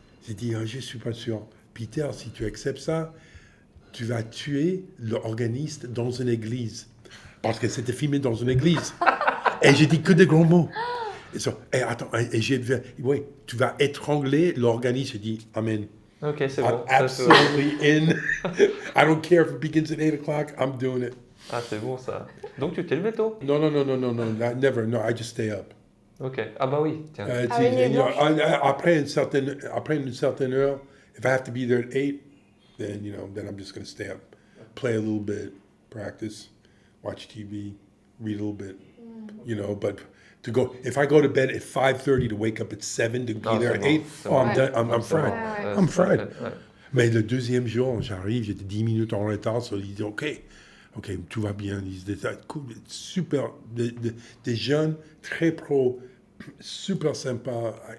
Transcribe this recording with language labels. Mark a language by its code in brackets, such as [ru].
[fr] J'ai dit, je suis pas sûr. Peter, si tu acceptes ça, tu vas tuer l'organiste dans une église. Parce que c'était filmé dans une église. Et j'ai dit que des gros mots. Attends, oui, tu vas étrangler l'organiste. J'ai dit, Amen. Ok, c'est bon. [en] I'm absolutely in. I don't care if it begins at 8 o'clock, I'm doing it. [fr] Ah, c'est bon ça. Donc tu t'es levé tôt? [en] No, never. No, I just stay up. [fr] Ok. Ah bah oui, tiens. Après une certaine heure, [en] if I have to be there at 8, then I'm just going to stay up, play a little bit, practice, watch TV, read a little bit, but if I go to bed at 5:30 to wake up at 7 to be there at 8, I'm done, I'm fried. I'm fried. [fr] Ouais. Mais le deuxième jour, j'arrive, j'étais 10 minutes en retard, so ils disent, OK, tout va bien. Ils étaient cool, super, des jeunes très pro, super sympas.